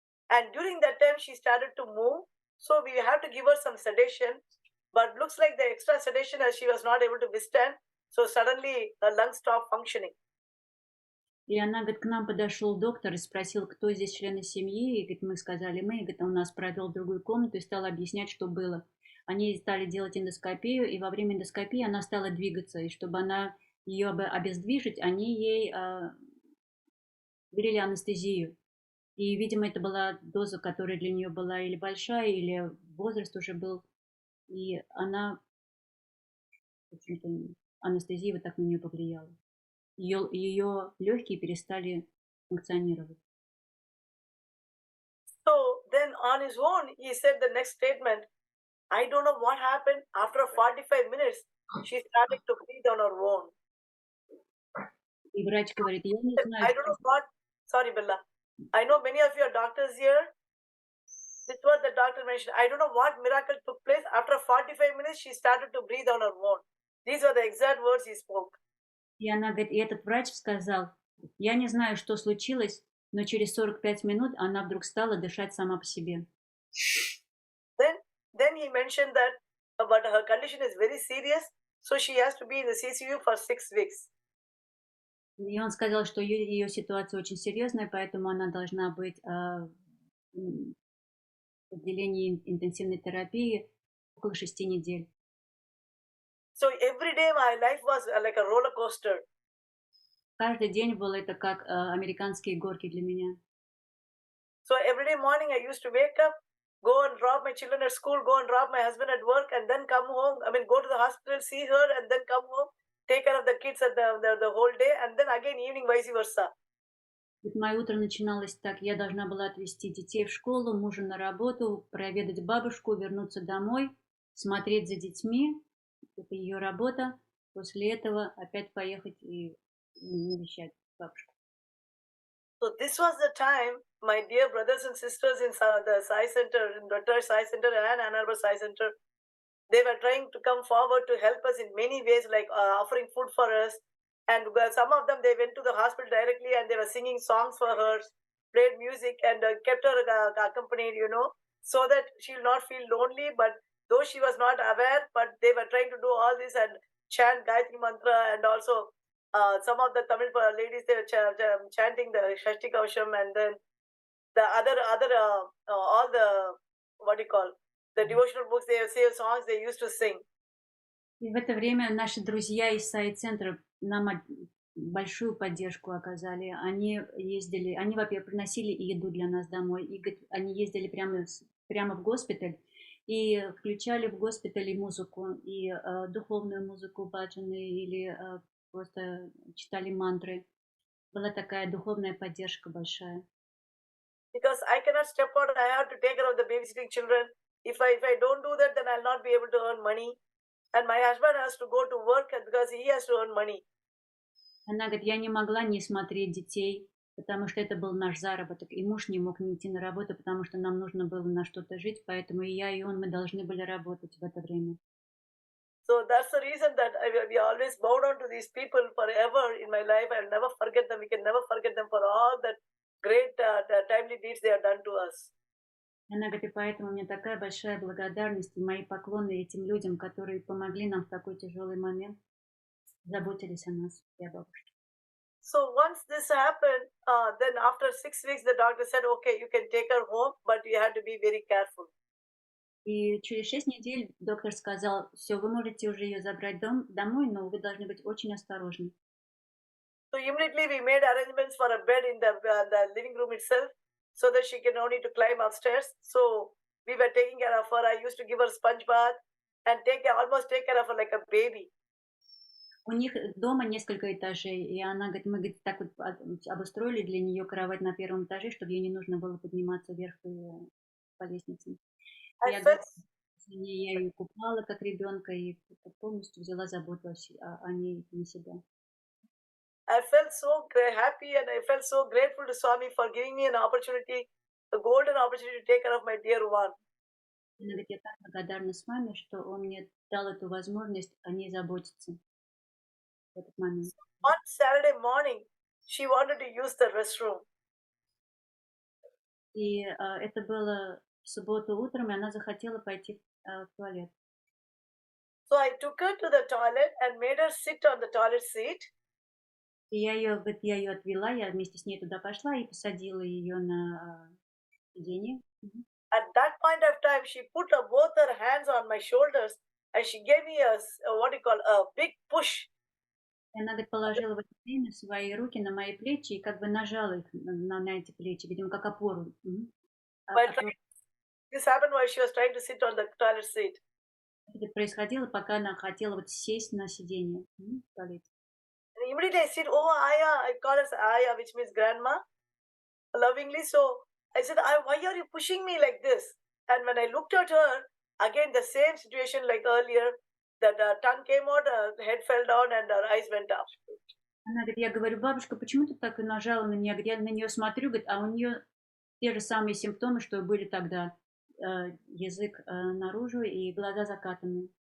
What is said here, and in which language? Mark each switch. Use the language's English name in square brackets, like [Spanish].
[English] And during that time, she started to move. So we had to give her some sedation. But looks like the extra sedation as she was not able to withstand. So suddenly her lungs stopped functioning. [Russian] И она, говорит, к нам подошел доктор и спросил, кто здесь члены семьи. И, говорит, мы сказали, мы. И, говорит, он нас провел в другую комнату и стал объяснять, что было. Они стали делать эндоскопию, и во время эндоскопии она стала двигаться. И чтобы ее обездвижить, они ей ввели анестезию. И, видимо, это была доза, которая для нее была или большая, или возраст уже был. И она, в общем-то, анестезия вот так на нее повлияла. Ее легкие перестали функционировать. [English] on his own, he said the next statement, I don't know what happened. After 45 minutes, she started to breathe on her own. [Russian] И врач говорит, я не знаю, [English] I don't know what, sorry Bella, I know many of you are doctors here. This is what the doctor mentioned. I don't know what miracle took place. After 45 minutes, she started to breathe on her own. These were the exact words he spoke. [Russian] И она говорит, и этот врач сказал, я не знаю, что случилось, но через 45 минут она вдруг стала дышать сама по себе. [English] Then he mentioned that but her condition is very serious, so she has to be in the CCU for 6 weeks. [Russian] И он сказал, что ее ситуация очень серьезная, поэтому она должна быть в отделении интенсивной терапии около 6 недель. [English] So every day my life was like a roller coaster. [Russian] Каждый день был это как американские горки для меня. [English] So every day morning I used to wake up, go and drop my children at school, go and drop my husband at work, and then come home. I mean, go to the hospital, see her, and then come home, take care of the kids at the whole day, and then again evening vice versa. [Russian] Мое утро начиналось так. Я должна была отвезти детей в школу, мужа на работу, проведать бабушку, вернуться домой, смотреть за детьми. Это ее работа. После этого опять поехать и навещать бабушку. [English] So this was the time, my dear brothers and sisters in the Sai Center, in Dr. Sai Center and Ann Arbor Sai Center, they were trying to come forward to help us in many ways, like offering food for us. And some of them, they went to the hospital directly and they were singing songs for her, played music and kept her accompanied, so that she'll not feel lonely. But though she was not aware, but they were trying to do all this and chant Gayatri Mantra, and also some of the Tamil ladies, they were chanting the Shashti Kausham, and then the other all the, the devotional books, they say songs they used to sing. [Russian] И в это время наши друзья из Саи-центра нам большую поддержку оказали. Они ездили, они, во-первых, приносили еду для нас домой, и они ездили прямо в госпиталь и включали в госпитале музыку, и духовную музыку, баджаны, или просто читали мантры. Была такая духовная поддержка большая. [English] Because I cannot step out, I have to take care of the babysitting children. If I don't do that, then I'll not be able to earn money. And my husband has to go to work because he has to earn money. [Russian] Она говорит, я не могла не смотреть детей, потому что это был наш заработок. И муж не мог не идти на работу, потому что нам нужно было на что-то жить. Поэтому и я, и он, мы должны были работать в это время. [English] So that's the reason that we always bow down to these people forever in my life. I'll never forget them. We can never forget them for all that great timely deeds they have done to us. [Russian] Она говорит, и поэтому у меня такая большая благодарность и мои поклоны этим людям, которые помогли нам в такой тяжелый момент, заботились о нас и о бабушке. [English] So once this happened, then after 6 weeks, the doctor said, okay, you can take her home, but you have to be very careful. [Russian] И через 6 недель доктор сказал, все, вы можете уже ее забрать домой, но вы должны быть очень осторожны. [English] So immediately we made arrangements for a bed in the living room itself, so that she can only to climb upstairs. So we were taking care of her. I used to give her sponge bath and almost take care of her like a baby. [Russian] У них дома несколько этажей, и она говорит, мы говорит, так вот обустроили для нее кровать на первом этаже, чтобы ей не нужно было подниматься вверх по лестнице. Я ее купала как ребенка и полностью взяла заботу о ней на себя. [English] I felt so happy and I felt so grateful to Swami for giving me an opportunity, a golden opportunity to take care of my dear one. [Russian] Она говорит, я так благодарна Свами, что он мне дал эту возможность о ней заботиться в этот момент. [English] On Saturday morning, she wanted to use the restroom. [Russian] И это было в субботу утром, и она захотела пойти в туалет. [English] So I took her to the toilet and made her sit on the toilet seat. [Russian] И я ее отвела, я вместе с ней туда пошла и посадила ее на сиденье. [English] At that point of time, she put both her hands on my shoulders and she gave me a big push. [Russian] И она, говорит, положила в это время свои руки на мои плечи и как бы нажала их на эти плечи, видимо, как опору. [English] This happened while she was trying to sit on the toilet seat. [Russian] Это происходило, пока она хотела вот сесть на сиденье в туалете. [English] And immediately I said, oh, Aya, I call her Aya, which means grandma, lovingly. So I said, why are you pushing me like this? And when I looked at her, again the same situation like earlier, that tongue came out, head fell down, and her eyes went up. [Russian] Она говорит, я говорю, бабушка, почему ты так нажала на нее? Я на нее смотрю, говорит, а у нее те же самые симптомы, что были тогда. Язык наружу и глаза закатаны.